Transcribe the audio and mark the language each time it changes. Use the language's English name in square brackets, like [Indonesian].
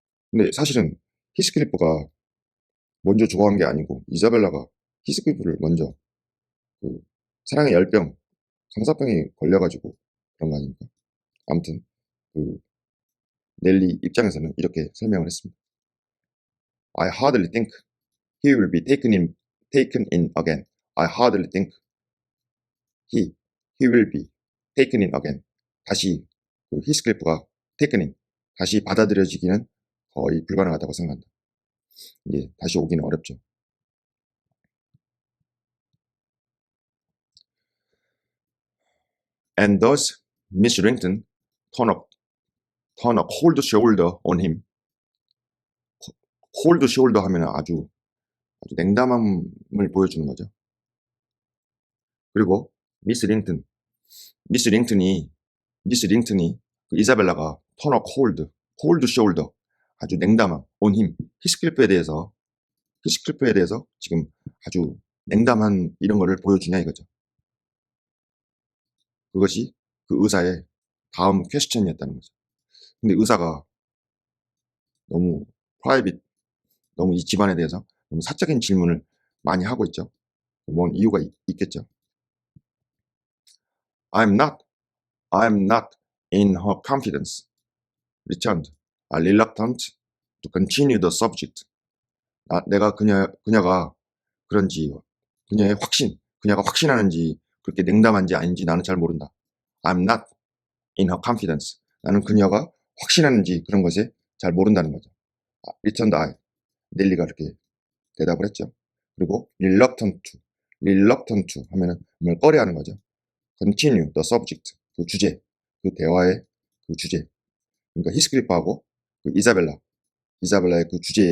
[Korean] 근데 사실은 히스클리프가 먼저 좋아한 게 아니고 이사벨라가 히스클리프를 먼저 그 사랑의 열병, 상사병이 걸려가지고 그런 거 아닙니까? 아무튼 그 넬리 입장에서는 이렇게 설명을 했습니다. [English] I hardly think he will be taken in again. I hardly think he will be taken in again. [Korean] 다시 그 히스클리프가 [English] taken in, [Korean] 다시 받아들여지기는 거의 불가능하다고 생각한다. 이제 다시 오기는 어렵죠. [English] And thus Miss Rington turn a cold shoulder on him. cold shoulder [Korean] 하면 아주 냉담함을 보여주는 거죠. 그리고 미스 링튼이 그 이사벨라가 [English] turn a cold shoulder, [Korean] 아주 냉담함 [English] on him, [Korean] 히스클리프에 대해서 지금 아주 냉담한 이런 거를 보여주냐 이거죠. 그것이 그 의사의 다음 퀘스천이었다는 거죠. 근데 의사가 너무 프라이빗, 너무 이 집안에 대해서 너무 사적인 질문을 많이 하고 있죠. 뭔 이유가 있겠죠. [English] I'm not in her confidence, returned, reluctant to continue the subject. [Korean] 내가 그녀가 그런지, 그녀가 확신하는지 그렇게 냉담한지 아닌지 나는 잘 모른다. [English] I'm not in her confidence. [Korean] 나는 그녀가 확신하는지 그런 것에 잘 모른다는 거죠. [English] returned I. [Korean] 넬리가 이렇게 대답을 했죠. 그리고 [English] reluctant to [Korean] 하면은 뭘 꺼려하는 거죠. [English] continue the subject, [Korean] 그 주제, 그 대화의 그 주제. 그러니까 히스클리프하고 그 이사벨라의 그 주제를